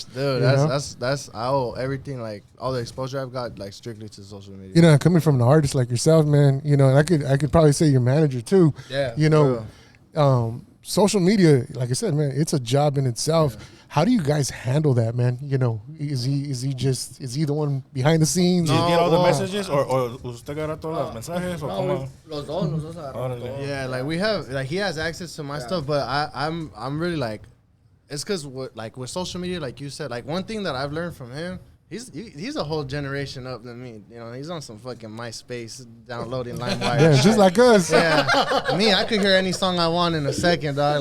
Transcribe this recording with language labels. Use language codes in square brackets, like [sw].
[en] Dude, that's I owe everything, like all the exposure I've got, like strictly to social media. You know, coming from an artist like yourself, man, you know, and I could probably say your manager too. Yeah, You know, social media, like I said, man, it's a job in itself. Yeah. How do you guys handle that, man? You know, is he the one behind the scenes? Do you get all the messages or [es] usted agarra todos los mensajes o cómo? Los dos agarramos. [en] Yeah, like we have, like he has access to my stuff, but I'm really like, it's because with social media, like you said, like one thing that I've learned from him. He's a whole generation up than me. You know, he's on some fucking MySpace, downloading LimeWire. Yeah, just like us. Yeah, me, I could hear any song I want in a second, dog.